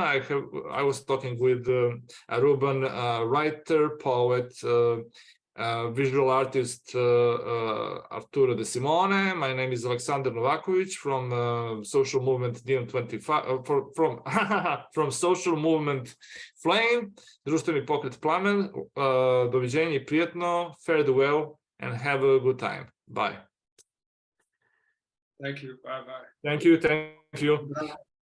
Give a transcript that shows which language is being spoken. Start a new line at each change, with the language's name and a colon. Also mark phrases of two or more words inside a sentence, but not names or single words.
English: I was talking with Aruban writer, poet, visual artist Arturo De Simone. My name is Alexander Novakovic from Social Movement DM25, from Social Movement Flame,
Serbian: Društveni pokret Plamen. Doviđenja i prijetno,
English: fare thee well, and have a good time. Bye. Thank you. Bye-bye. Thank you.